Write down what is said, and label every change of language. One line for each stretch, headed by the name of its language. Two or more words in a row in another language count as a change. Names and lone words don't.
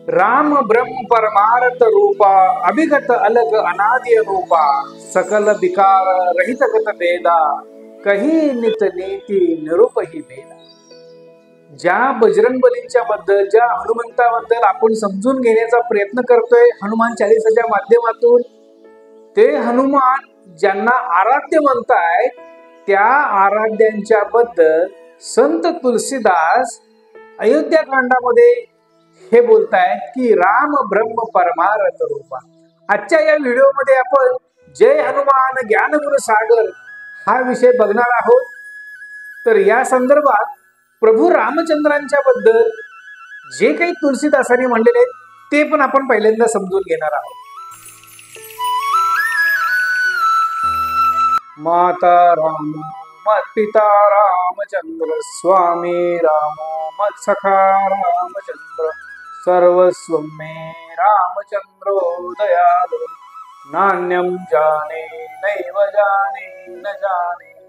Awadhi: राम ब्रह्म परमार्थ रूपा अभिगत अलग अनादि रूपा सकल विकार रहित गत वेदा कही नित नीती निरूपही वेदा।
Marathi: ज्या बजरंगबलींच्या बद्दल, ज्या हनुमंताबद्दल आपण समजून घेण्याचा प्रयत्न करतोय हनुमान चालीसाच्या माध्यमातून, ते हनुमान ज्यांना आराध्य म्हणताय त्या आराध्यांच्या बद्दल संत तुलसीदास अयोध्या कांडामध्ये हे बोलतायत की
Awadhi: राम ब्रह्म परमार्थ रूपा।
Marathi: आजच्या या व्हिडिओमध्ये आपण
Awadhi: जय हनुमान ज्ञान गुण सागर
Marathi: हा विषय बघणार आहोत। तर या संदर्भात प्रभू रामचंद्रांच्या बद्दल जे काही तुलसीदासांनी म्हणलेले ते पण आपण पहिल्यांदा समजून घेणार आहोत।
Sanskrit: माता राम मत पिता रामचंद्र स्वामी राम मत सखा रामचंद्र सर्वस्व मे रामचंद्रो दयालु नान्यम जाने नैव जाने न जाने।